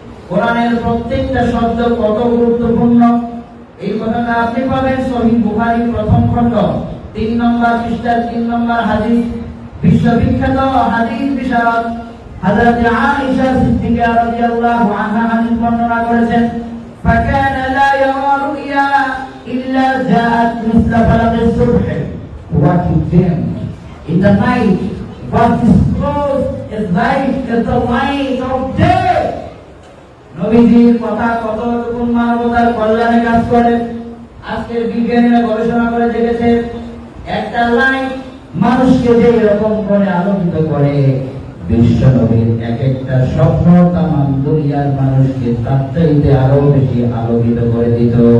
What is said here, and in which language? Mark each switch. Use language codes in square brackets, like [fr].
[bn] কোরআনের প্রত্যেকটা শব্দ কত গুরুত্বপূর্ণ এই কথাটা আপনি পাবেন সহিহ বুখারী প্রথম খণ্ড 3 নম্বর পৃষ্ঠা 3 নম্বর হাদিস। বিশ্ববিখ্যাত হাদিস বিশারদ হযরত আয়েশা সিদ্দিকা রাদিয়াল্লাহু আনহা হাদিস বর্ণনা করেছেন, [ar] ফাকানা লা ইয়ারা রুয়া ইল্লা জাআত মিসলা ফালাকিস সুবহ। [en] What he dreamed in the night was disclosed as light as the light of day. [bn] নবীজির কথা কতটুকু মানবতার কল্যাণে কাজ করে। আজকের বিজ্ঞানীরা গবেষণা করে দেখেছে, একটা লাইট মানুষকে যে এরকম করে আলোকিত করে, বিশ্ব নবীর এক একটা স্বপ্ন তামাম দুনিয়ার মানুষকে তার চাইতে আরো বেশি আলোকিত করে দিত।